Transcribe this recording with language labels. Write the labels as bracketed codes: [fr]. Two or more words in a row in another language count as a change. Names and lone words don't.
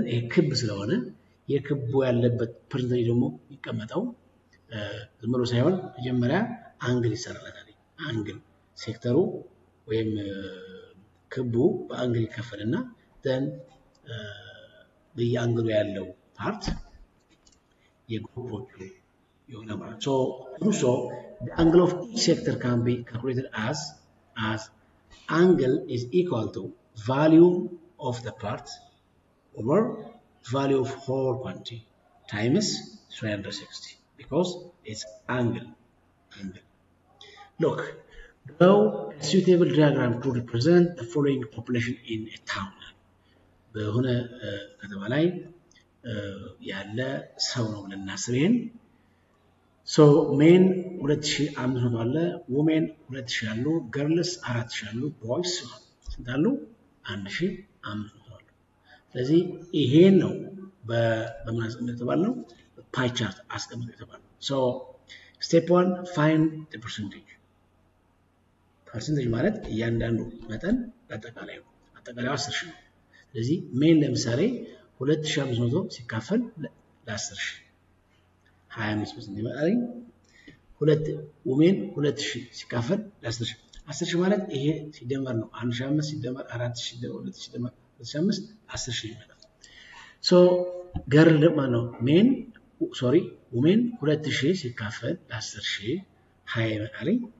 [am] ይሄ ክብ ስለሆነ የክቡ ያለበት ፐርሰንቴጅ ደግሞ የሚቀመጠው ዝም ብሎ ሳይሆን መጀመሪያ አንግል ይሰራለታል። አንግል ሴክተሩ ወይም ክቡ በአንግል ይከፈልና ደን በየአንግሉ ያለው ፓርት የግሩፖቹ የሆነ ማለት ነው። [en] So the angle of each sector can be calculated as angle is equal to value of the part over value of whole quantity times 360 because it's angle. Look, draw a suitable diagram to represent the following population in a town. [am] በሆነ ከተማ ላይ ያለ ሰው ነው ብለን እናስበን። [en] so men [am] 2500 አለ፣ ውሜን 2000 አሉ፣ ገርልስ 4000 አሉ፣ ቦይስ ስንት አሉ? 1500 አሉ። ስለዚህ ይሄን ነው በምን አስቀምጥ የተባለው [en] pie chart [am] አስቀምጥ የተባለው። [en] so step 1 find the percentage [am] ማለት እያንዳንዱ መጠን አጠቃላዩ 10,000 ነው። ስለዚህ ሜን ለምሳሌ 2500 ሲካፈል ለ10,000 25% ይመጣል። ውሜን 2000 ሲካፈል ለ10,000 10,000 ማለት ይሄ ሲደመር ነው 1500 ሲደመር 4000 ሲደመር 2000 ሲደመር 2005 10,000 ይመጣል። [en] so girl [am] ደግሞ ነው ውሜን 2000 ሲካፈል ለ10,000 20 ይመጣል።